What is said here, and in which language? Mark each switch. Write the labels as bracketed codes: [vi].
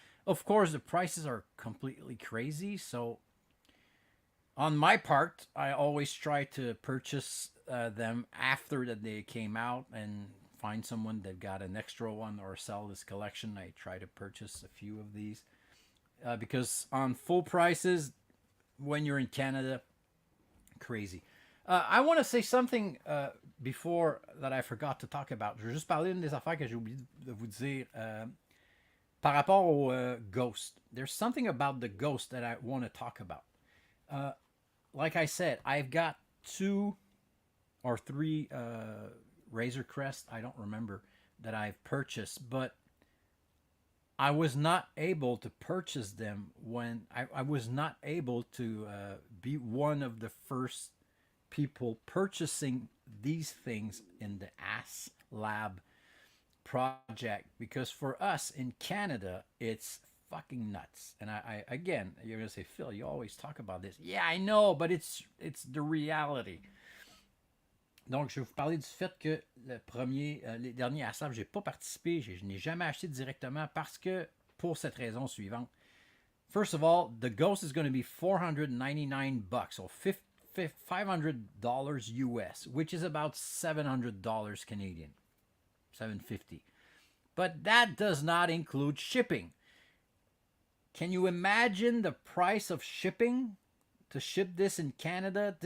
[en] Of course, the prices are completely crazy, so on my part, I always try to purchase them after that they came out and find someone that got an extra one or sell this collection. I try to purchase a few of these because on full prices, when you're in Canada, crazy. I want to say something before that I forgot to talk about. [fr] Je vais juste parler d'une des affaires que j'ai oublié de vous dire par rapport au Ghost. [en] There's something about the Ghost that I want to talk about. Like I said, I've got 2 or 3 Razor Crest, I don't remember, that I've purchased, but I was not able to purchase them when I was not able to be one of the first people purchasing these things in the Haslab project, because for us in Canada it's fucking nuts. And I again, you're gonna say, Phil, you always talk about this. Yeah, I know, but it's the reality. [fr] Donc, je vais vous parler du fait que les derniers Haslab, j'ai pas participé, je n'ai jamais acheté directement parce que, pour cette raison suivante. [en] First of all, the Ghost is going to be $499, or $500 US, which is about $700 Canadian, $750. But that does not include shipping. Can you imagine the price of shipping to ship this in Canada?